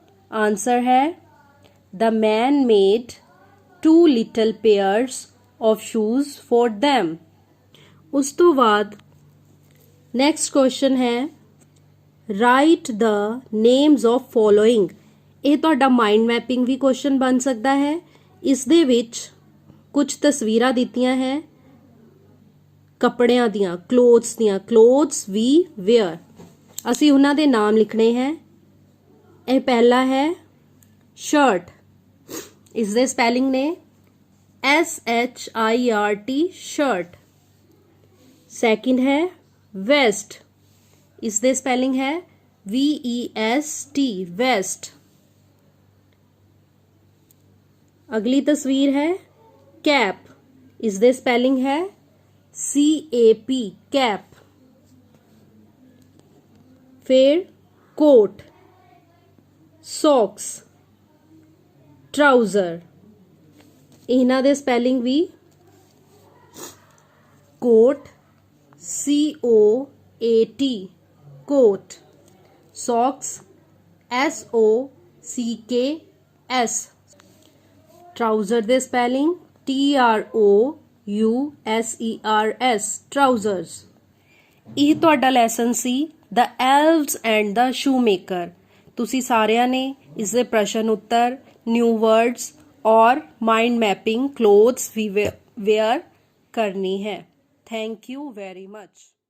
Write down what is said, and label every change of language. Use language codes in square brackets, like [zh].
[en] Answer [hi] है [en] the man made two little pairs of shoes for them. [pa] उस तो बाद [en] next question [pa] है [en] write the names of following. [pa] ਇਹ ਤੁਹਾਡਾ ਮਾਈਂਡ ਮੈਪਿੰਗ ਵੀ ਕੁਐਸਚਨ ਬਣ ਸਕਦਾ ਹੈ. ਇਸ ਦੇ ਵਿੱਚ ਕੁਝ ਤਸਵੀਰਾਂ ਦਿੱਤੀਆਂ ਹੈ ਕੱਪੜਿਆਂ ਦੀਆਂ, ਕਲੋਥਸ ਵੀ ਵੇਅਰ. ਅਸੀਂ ਉਹਨਾਂ ਦੇ ਨਾਮ ਲਿਖਣੇ ਹੈ. ਇਹ ਪਹਿਲਾ ਹੈ ਸ਼ਰਟ, ਇਸ ਦੇ ਸਪੈਲਿੰਗ ਨੇ SHIRT ਸ਼ਰਟ. ਸੈਕਿੰਡ ਹੈ ਵੈਸਟ, ਇਸ ਦੇ ਸਪੈਲਿੰਗ ਹੈ VEST ਵੈਸਟ. अगली तस्वीर है कैप, इस दे स्पेलिंग है CAP कैप. फिर कोट, सॉक्स, ट्राउजर, इन्हां दे स्पेलिंग भी coat COAT coat, socks SOCKS. Trouser दे स्पेलिंग TROUSER. USERS trousers। ਇਹ ਤੁਹਾਡਾ lesson ਸੀ the ਐਲਵਸ and the Schumacher. ਤੁਸੀਂ ਸਾਰਿਆਂ ਨੇ ਇਸ ਦੇ ਪ੍ਰਸ਼ਨ ਉੱਤਰ, ਨਿਊ ਵਰਡਸ ਔਰ ਮਾइंड मैपिंग क्लोथ्स ਵੀ ਵੇਅਰ ਕਰਨੀ ਹੈ। [en] Thank you very much.